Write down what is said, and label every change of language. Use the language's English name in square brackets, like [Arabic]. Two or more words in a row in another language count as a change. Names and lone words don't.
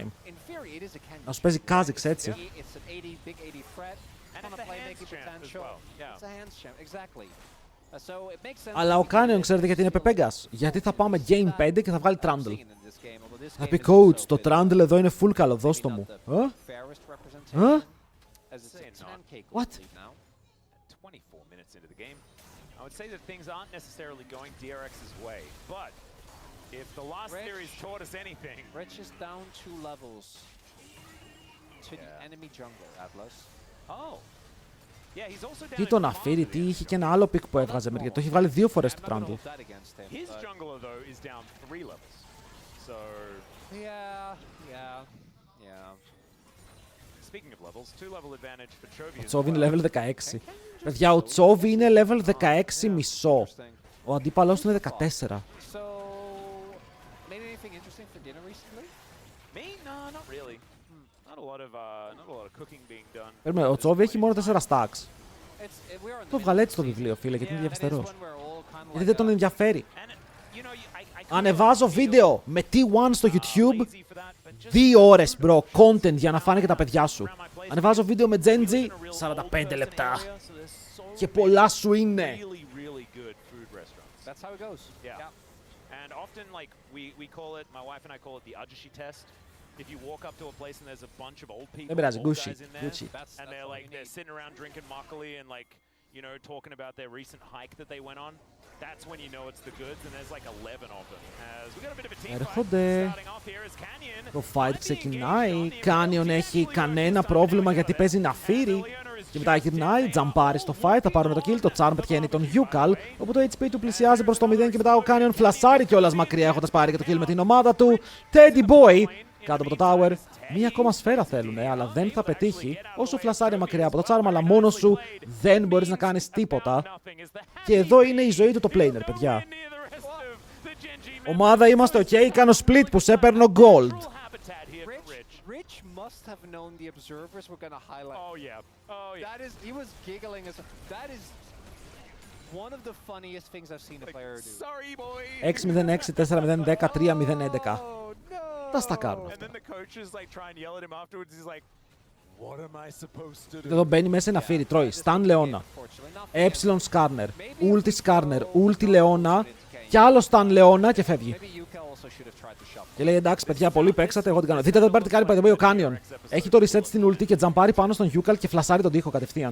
[Greek] Να σου παίζει Kha'Zix έτσι. Αλλά ο Canyon ξέρετε γιατί είναι πεπέγκας. Γιατί θα πάμε Game 5 και θα βγάλει Trundle. Θα πει coach, το Trundle εδώ είναι full καλό, δώσ' το μου. [English] What? 24 minutes into the game. I would say that things aren't necessarily going DRX's way, but if the last series taught us anything... Rich is down 2 levels to the enemy jungle, Atlas. Oh. Yeah, he's also down. [Greek] Τι τον αφήρει, τι είχε και ένα άλλο pick που έβγαζε, γιατί το έχει βάλει 2 φορές το Trundle. [English] His jungler though is down 3 levels. So Yeah. Speaking of levels, 2 level advantage for Chovy. [Greek] Ο Τσόβι είναι level 16. Παιδιά, ο Τσόβι είναι level 16 μισό. Ο αντίπαλός του είναι 14. [English] So, made anything interesting for dinner recently? Me? No, not really. Not a lot of cooking being done. [Greek] Περίμενε, ο Τσόβι έχει μόνο 4 stacks. Το βγάλε έτσι το βιβλίο, φίλε, γιατί είναι διαφαστερός. Γιατί δεν τον ενδιαφέρει. Ανεβάζω βίντεο με T1 στο YouTube 2 ώρες, bro, content για να φάνε και τα παιδιά σου. Ανεβάζω βίντεο με Gen.G 45 λεπτά. Και πολλά σου είναι. [English] That's how it goes. Yeah. And often, like, we call it, my wife and I call it the Ajushi test. If you walk up to a place and there's a bunch of old people, [Greek] πειράζει, [English] old Gucci, guys in there, Gucci. and they're sitting around drinking makgeolli and like, you know, talking about their recent hike that they went on. That's when you know it's the goods, and there's like 11 of them. As we got a bit of a team fight starting off here as Canyon. [Greek] Το fight ξεκινάει. Canyon έχει κανένα πρόβλημα γιατί παίζει Ναφύρι. Και μετά γυρνάει, τζαμπάρει στο fight, θα πάρουμε το kill, το Charm πετυχαίνει τον Yukal, όπου το HP του πλησιάζει προς το 0 και μετά ο Canyon φλασάρει κιόλας μακριά έχοντας πάρει και το kill με την ομάδα του. Teddy Boy, κάτω από το tower. Μία ακόμα σφαίρα θέλουνε, αλλά δεν θα πετύχει όσο φλασάρει μακριά από το Charm, αλλά μόνος σου δεν μπορείς να κάνεις τίποτα. Και εδώ είναι η ζωή του το planer, παιδιά. Ομάδα είμαστε ok, κάνω split που σε παίρνω gold. [English] Rich must have known the observers were going to highlight. Oh yeah. Oh yeah. That is, he was giggling as that is one of the funniest things I've seen a player do. Sorry boy. 6-0-6, 4-0-10, 3-0-11. Oh no. [Greek] Τα στα κάνουν [English] And [Greek] αυτά. [English] then the coaches like try and yell at him afterwards. He's like, what am I supposed to do? [Greek] Εδώ μπαίνει μέσα ένα φύρι, τρώει. Stan Leona. Epsilon Skarner. Ulti Skarner. Ulti Leona. Κι άλλο Stan Leona και φεύγει. Και λέει εντάξει παιδιά, πολύ παίξατε, εγώ την κάνω. Δείτε εδώ πέρα τι κάνει ο Canyon. Έχει το reset στην ulti και τζαμπάρει πάνω στον Yukal και φλασάρει τον τοίχο κατευθείαν.